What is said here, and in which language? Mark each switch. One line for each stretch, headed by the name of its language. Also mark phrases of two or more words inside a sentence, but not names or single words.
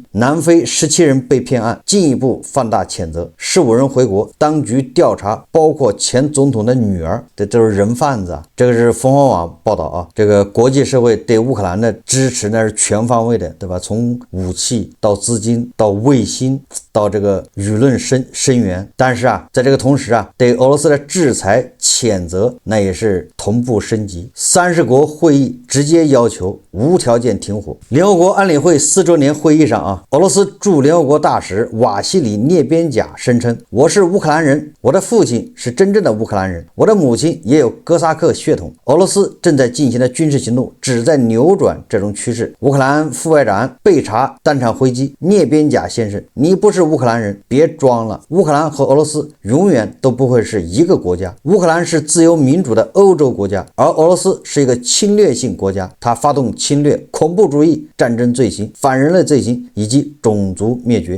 Chinese: 南非17人被騙案進一步放大譴責，15人回國，當局調查包括前總統的女兒，這都是人贩子這個是鳳凰網報道這個國際社會對烏克蘭的支持那是全方位的，對吧？從武器到資金到衛星到這個輿論聲援。但是啊，在這個同時啊，對俄羅斯的制裁譴責那也是同步升級。30國會議直接要求無條件停火。联合國安理會4周年会議上啊，俄羅斯驻联合國大使瓦西里涅边贾声称：“我是乌克蘭人，我的父親是真正的烏克蘭人，我的母親也有哥薩克血統。” 俄羅斯正在進行的軍事行動旨在扭轉這種趨勢。烏克蘭副外長被查當場回擊：“涅邊贾先生，你不是烏克蘭人，別裝了。烏克蘭和俄羅斯永遠都不會是一個國家。烏克蘭是自由民主的歐洲國家，而俄羅斯是一個侵略性國家，它發動侵略、恐怖主義、戰爭罪行、反人類罪行以及種族滅絕。”